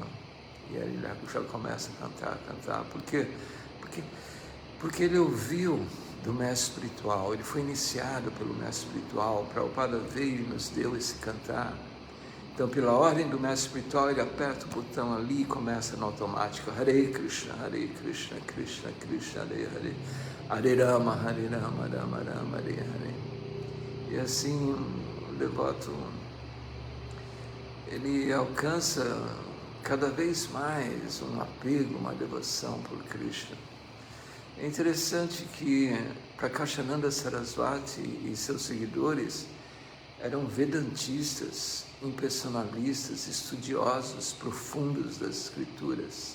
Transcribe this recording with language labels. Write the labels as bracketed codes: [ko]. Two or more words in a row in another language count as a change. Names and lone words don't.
[pt] E aí ele já começa a cantar. Por quê? Porque ele ouviu do mestre espiritual, ele foi iniciado pelo mestre espiritual. Prabhupada veio e nos deu esse cantar. Então, pela ordem do mestre espiritual, ele aperta o botão ali e começa no automático. Hare Krishna, Krishna Krishna, Hare Hare, Hare Rama, Rama Rama, Hare Hare. E assim, o devoto, ele alcança cada vez mais um apego, uma devoção por Krishna. É interessante que Prakashananda Sarasvati e seus seguidores eram vedantistas, impersonalistas, estudiosos profundos das escrituras.